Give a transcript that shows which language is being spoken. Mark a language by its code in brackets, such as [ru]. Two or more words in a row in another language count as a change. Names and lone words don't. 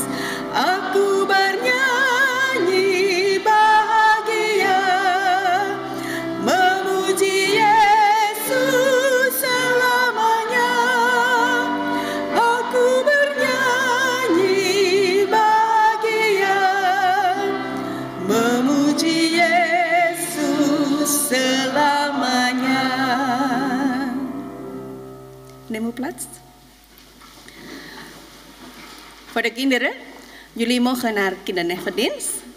[id] Aku bernyanyi bahagia, memuji Yesus selamanya. Aku bernyanyi bahagia, memuji Yesus selamanya. [nl] neem uw plaats. Voor de kinderen, jullie mogen naar kindernevendienst.